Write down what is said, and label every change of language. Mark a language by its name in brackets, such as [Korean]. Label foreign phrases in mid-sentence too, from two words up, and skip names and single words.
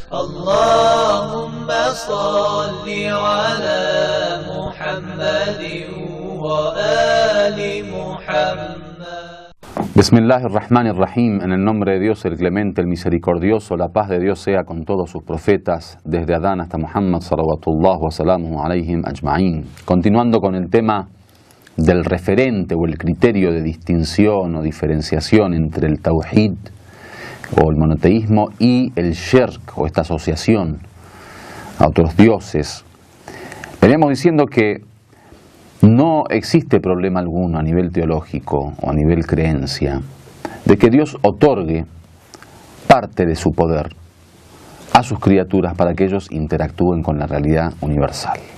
[Arabic] اللهم صل على محمد وآل محمد. Bismillahirrahmanirrahim. [Spanish] En el nombre de Dios, el clemente, el misericordioso, la paz de Dios sea con todos sus profetas, desde Adán hasta Muhammad, [Arabic] صلوات الله وسلامه عليهم أجمعين. [Spanish] Continuando con el tema del referente o el criterio de distinción o diferenciación entre el tawhid o el monoteísmo y el shirk o esta asociación a otros dioses. Veníamos diciendo que no existe problema alguno a nivel teológico o a nivel creencia de que Dios otorgue parte de su poder a sus criaturas para que ellos interactúen con la realidad universal.